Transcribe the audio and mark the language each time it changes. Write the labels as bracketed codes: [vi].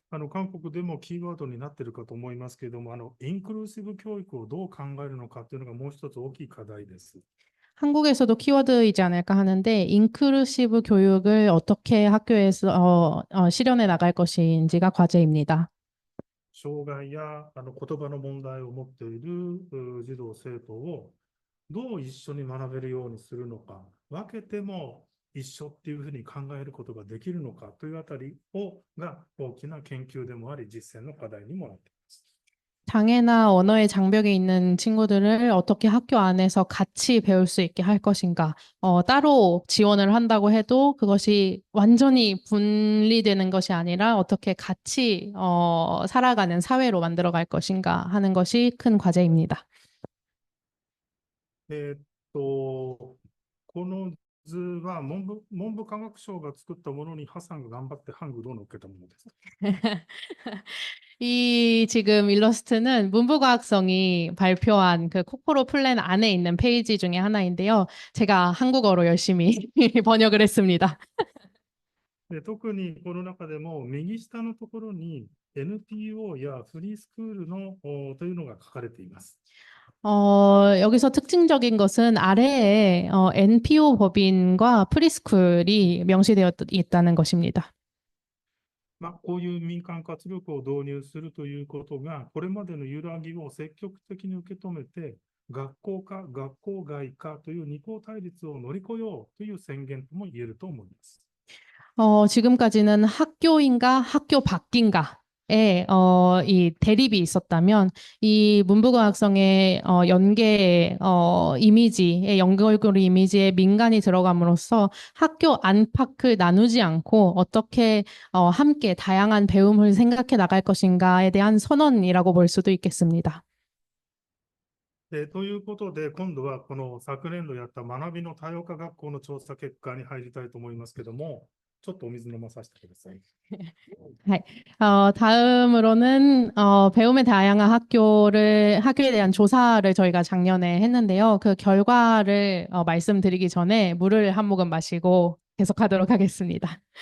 [ja] 韓国でもキーワードになっているかと思いますけれども、インクルーシブ教育をどう考えるのかというのがもう一つ大きい課題です。 [ko] 한국에서도 키워드이지 않을까 하는데 인클루시브 교육을 어떻게 학교에서 실현해 나갈 것인지가 과제입니다. [ja] 障害や言葉の問題を持っている児童生徒をどう一緒に学べるようにするのか、分けても一緒っていうふうに考えることができるのかというあたりが大きな研究でもあり、実践の課題にもなっています。 [ko] 장애나 언어의 장벽이 있는 친구들을 어떻게 학교 안에서 같이 배울 수 있게 할 것인가. 따로 지원을 한다고 해도 그것이 완전히 분리되는 것이 아니라 어떻게 같이 살아가는 사회로 만들어갈 것인가 하는 것이 큰 과제입니다. [ja] この図は文部科学省が作ったものにハさんが頑張ってハングルを乗っけたものです。 [ko] 이 지금 일러스트는 문부과학성이 발표한 그 코코로 플랜 안에 있는 페이지 중에 하나인데요. 제가 한국어로 열심히 번역을 했습니다. [ja] で、特にこの中でも右下のところに NPO やフリースクールのというのが書かれています。 [ko] 여기서 특징적인 것은 아래에 NPO 법인과 프리스쿨이 명시되어 있다는 것입니다. [ja] こういう民間活力を導入するということが、これまでの揺らぎを積極的に受け止めて、学校か学校外かという二項対立を乗り越えようという宣言とも言えると思います。 [ko] 지금까지는 학교인가 학교 밖인가 이 대립이 있었다면 이 문부과학성의 연계 이미지의 연결고리 이미지에 민간이 들어감으로써 학교 안팎을 나누지 않고 어떻게 함께 다양한 배움을 생각해 나갈 것인가에 대한 선언이라고 볼 수도 있겠습니다. [ja] ということで、今度はこの昨年度やった学びの多様化学校の調査結果に入りたいと思いますけども、ちょっとお水飲まさせてください。 [ko] 다음으로는 배움의 다양한 학교에 대한 조사를 저희가 작년에 했는데요. 그 결과를 말씀드리기 전에 물을 한 모금 마시고 계속하도록 하겠습니다.